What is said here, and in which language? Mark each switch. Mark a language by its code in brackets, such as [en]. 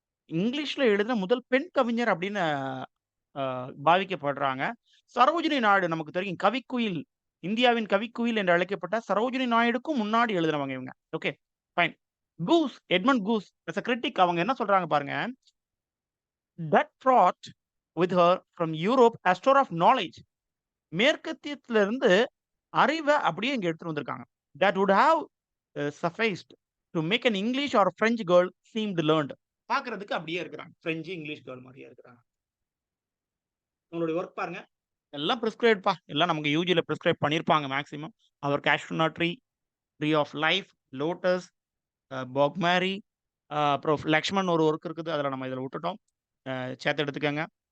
[ta] இங்கிலீஷ்ல எழுதின முதல் பெண் கவிஞர் அப்படின்னு அ பாவிக்கப்படுறாங்க. சரோஜினி நாயுடு நமக்கு தெரியும். கவிக்குயில். இந்தியாவின் கவிக்குயில் என்று அழைக்கப்பட்ட சரோஜினி நாயுடுக்கும் முன்னாடி எழுதினவங்க இவங்க. Okay. Fine. Goose, Edmund goose as a critic அவங்க என்ன சொல்றாங்க பாருங்க. [en] "That brought with her from Europe a store of knowledge." [ta] மேற்கத்தியத்திலிருந்து அறிவ அப்படியே இங்க எடுத்துட்டு வந்திருக்காங்க. [en] "That would have sufficed to make an English or French girl seemed learned." [ta] பார்க்கறதுக்கு அப்படியே இருக்கிறாங்க. பிரெஞ்சு, இங்கிலீஷ் கேர்ள் மாரியே இருக்கிறாங்க. உங்களுடைய வொர்க் பாருங்க. எல்லாம் பிரிஸ்கிரைப்ட் பா. எல்லாம் நமக்கு யுஜில பிரிஸ்கிரைப் பண்ணியிருப்பாங்க maximum. Our cashew tree, tree of life, lotus, பொக்மேரி, அப்புறம் லக்ஷ்மன் ஒரு ஒர்க் இருக்குது. அதில நம்ம இதில விட்டுட்டோம். சேர்த்து எடுத்துக்கங்க.